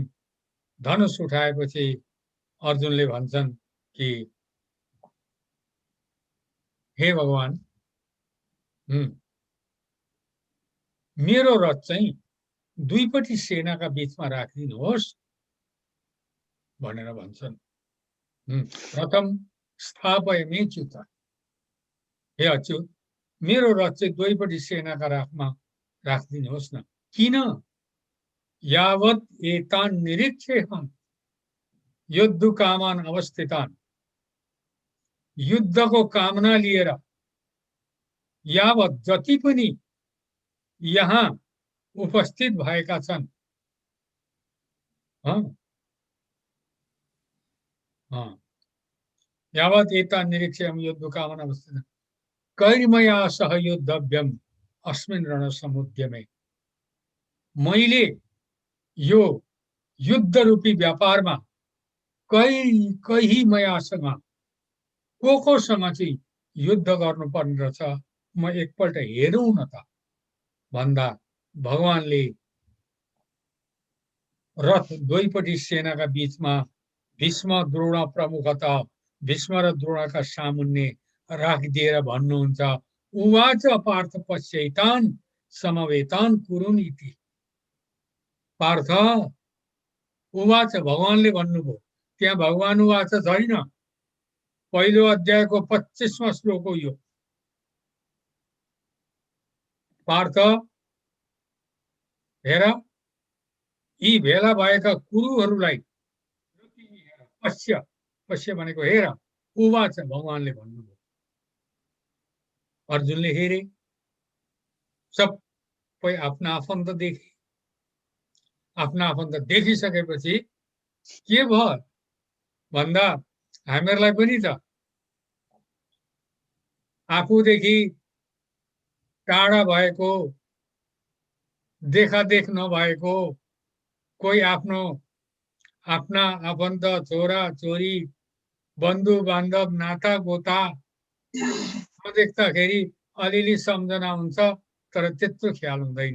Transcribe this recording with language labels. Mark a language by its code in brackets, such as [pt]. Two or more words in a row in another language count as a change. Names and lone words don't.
[ne] धनुष उठाएपछि अर्जुनले भन्छन् कि हे भगवान, मेरो रथ चाहिँ दुईपट्टि सेनाका बीचमा राखिदिनुहोस् भनेर भन्छन्। [sa] प्रथम स्थापयामि च्युत। [ne] हे अच्युत, मेरो रथ चाहिँ दुईपट्टि सेनाका राखमा राखिदिनुहोस् न। किन? [sa] यावत् एतान् निरीक्षेऽहम् युद्धकामान् अवस्थितान्। [ne] युद्धको कामना लिएर यावत् जति पनि यहाँ उपस्थित भएका छन्, [sa] यावत् एतान् निरीक्ष्यम् युद्धकामान् अवस्थितान् कैर्मया सह युद्धव्यम् अस्मिन् रणसमुद्यमे। [ne] मैले यो युद्ध रूपी व्यापारमा कही मयासँग कोसँग चाहिँ युद्ध गर्नुपर्ने रहेछ, म एकपल्ट हेरौँ न त भन्दा भगवानले रथ दुईपट्टि सेनाका बीचमा भीष्म द्रोण प्रमुखतः भीष्म र द्रोणका सामुन्ने राखिदिएर भन्नुहुन्छ [sa] उवाच पार्थ पश्यैतान् समवेतान् कुरुन् इति। पार्थ उवाच, [ne] भगवानले भन्नुभयो। त्यहाँ [sa] भगवान उवाच [ne] छैन। पहिलो अध्यायको 25वां श्लोक हो यो। पार्थ हेर, यी भेला भएका कुरुहरूलाई पश्य। पश्य भनेको हेर। उवाच, भगवानले भन्नुभयो। अर्जुनले हेरे, सबै आफ्ना आफन्त देखे। आफ्ना आफन्त देखिसकेपछि के भयो भन्दा हामीहरूलाई पनि त आफूदेखि टाढा भएको, देखादेख नभएको कोही आफ्नो आफ्ना आफन्त छोरा छोरी बन्धु बान्धव नाता गोता देख्दाखेरि अलिअलि सम्झना हुन्छ, तर त्यत्रो ख्याल हुँदैन।